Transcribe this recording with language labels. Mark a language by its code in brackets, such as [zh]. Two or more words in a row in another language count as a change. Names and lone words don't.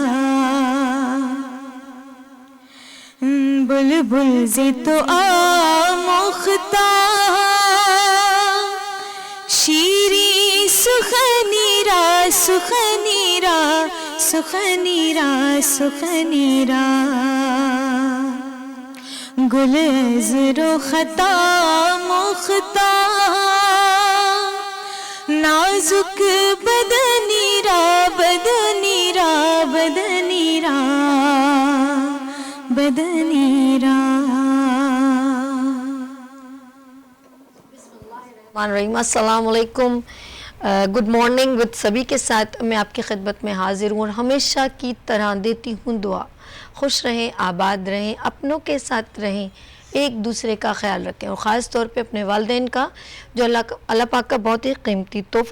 [fa] بلبل سے تو آموختا شیری سخنی را سخنی را سخنی را سخنی را گل عذر و خطا مختا نازک بدنی را بدنی را بدنی را بدنی را [ar] السلام علیکم، [en] good morning [ur] ود سبھی کے ساتھ میں آپ کی خدمت میں حاضر ہوں اور ہمیشہ کی طرح دیتی ہوں دعا، خوش رہیں، آباد رہیں، اپنوں کے ساتھ رہیں، ایک دوسرے کا خیال رکھیں اور خاص طور پہ اپنے والدین کا جو اللہ پاک کا بہت ہی قیمتی تحفہ۔